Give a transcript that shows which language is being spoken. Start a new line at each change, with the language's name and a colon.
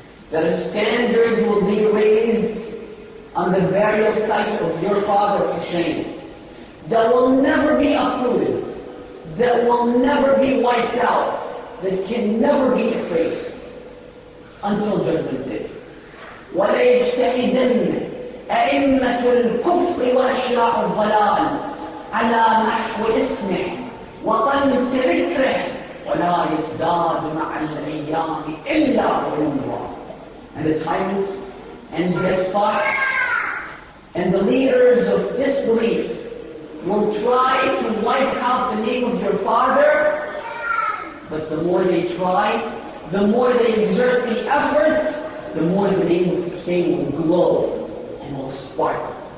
English: That a standard will be raised on the burial site of your father Hussein. That will never be uprooted. That will never be wiped out. That can never be effaced until Judgment Day.
Arabic: وَلَيَجْتَهِدَنَّ أئمة الكفر وأشياء الضلال على محو اسمه وطمس ذكره ولا يزداد مع الأيام إلا غرورا.
English: And the tyrants and despots and the leaders of disbelief will try to wipe out the name of your father, but the more they try, the more they exert the effort, the more the name of Hussein will glow and will sparkle.